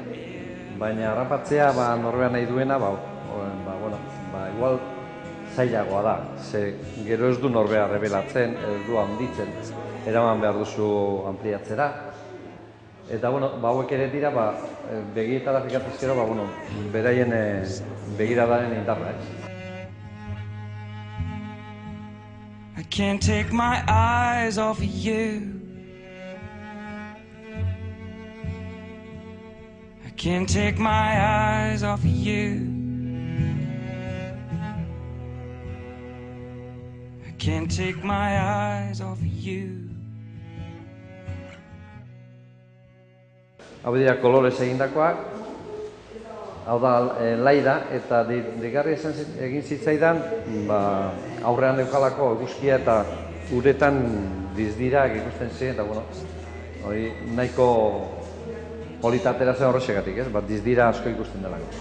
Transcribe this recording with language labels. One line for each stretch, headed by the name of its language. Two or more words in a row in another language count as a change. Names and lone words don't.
Basque: Baina harrapatzea norbean nahi duena, igual zailagoa da, ze gero ez du norbea rebelatzen, ez du handitzen, eraman behar duzu ampliatzera. Eta, bueno, hauek ere dira, begietara fikatuzkero, beraien begiradaren indarra,
English: I can't take my eyes off of you. I can't take my eyes off of you. I can't take my eyes off of you.
Basque: Hau dira kolorez egindakoak, hau da laida, eta deigarri egin zitzaidan, aurrean eukalako eguzkia eta uretan dizdirak ikusten ziren, eta hori nahiko politatera zen horrexegatik, dizdira asko ikusten delako.